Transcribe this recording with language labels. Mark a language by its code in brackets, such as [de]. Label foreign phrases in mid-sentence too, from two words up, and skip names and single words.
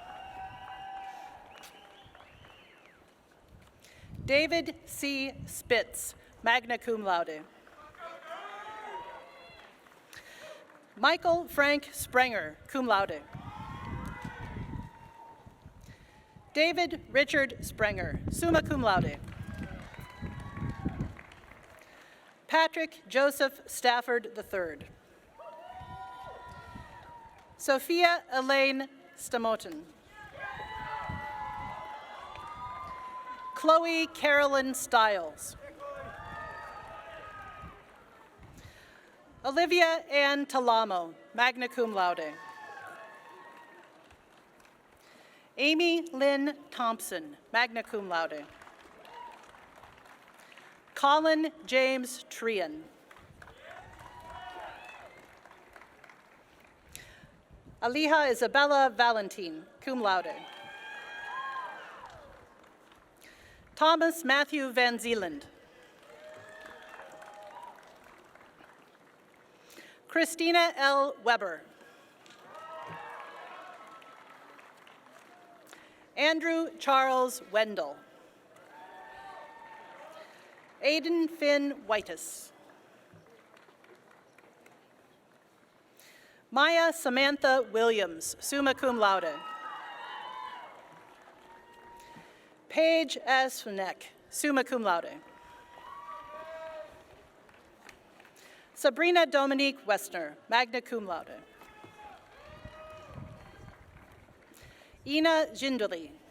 [en] David C. [la] Spitz, magna cum laude. [en] Michael Frank Sprenger, [la] cum laude. [en] David Richard Sprenger, [la] summa cum laude. [en] Patrick Joseph Stafford III. Sophia Elaine Stamotin. Chloe Carolyn Stiles. Olivia Ann Talamo, [la] magna cum laude. [en] Amy Lynn Thompson, [la] magna cum laude. [en] Colin James Trian. Aliha Isabella Valentin, [la] cum laude. [en] Thomas Matthew Van Zeeland. Christina L. Weber. Andrew Charles Wendell. Aidan Finn Whitus. Maya Samantha Williams, [la] summa cum laude. [en] Paige S. [la] Neck, summa cum laude. [en] Sabrina Dominique Westner, [la] magna cum laude. [en] Ina Jindali.